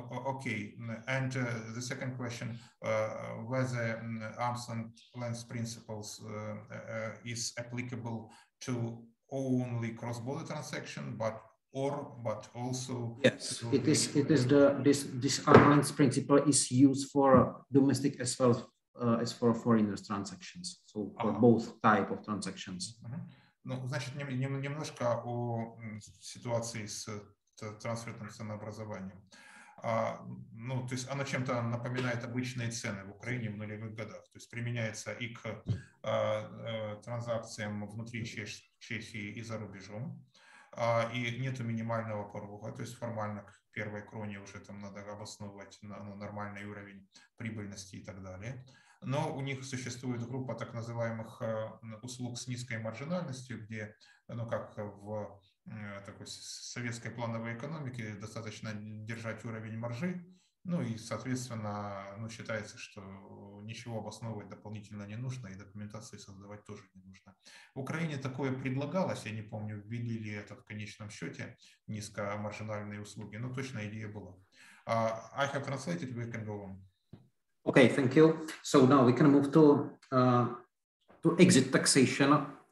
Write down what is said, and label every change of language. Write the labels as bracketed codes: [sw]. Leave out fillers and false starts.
[en] Okay, and the second question, whether arm's length principles is applicable to only cross-border transaction, but also yes, it is this arm's length principle is used for domestic as well as for foreign transactions, so for both type of transactions. [ru] Ну, значит, немножко о ситуации с трансферным ценообразованием. Ну, то есть оно чем-то напоминает обычные цены в Украине в нулевых годах. То есть применяется и к транзакциям внутри Чехии и за рубежом. И нету минимального порога, то есть формально к первой кроне уже там надо обосновывать нормальный уровень прибыльности и так далее. Но у них существует группа так называемых услуг с низкой маржинальностью, где, ну, как в такой советской плановой экономике, достаточно держать уровень маржи, ну и, соответственно, ну, считается, что ничего обосновывать дополнительно не нужно, и документации создавать тоже не нужно. В Украине такое предлагалось, я не помню, ввели ли это в конечном счете, низкомаржинальные услуги, но точно идея была. [en] I have translated, we can go on. Okay, thank you. So now we can move to exit taxation.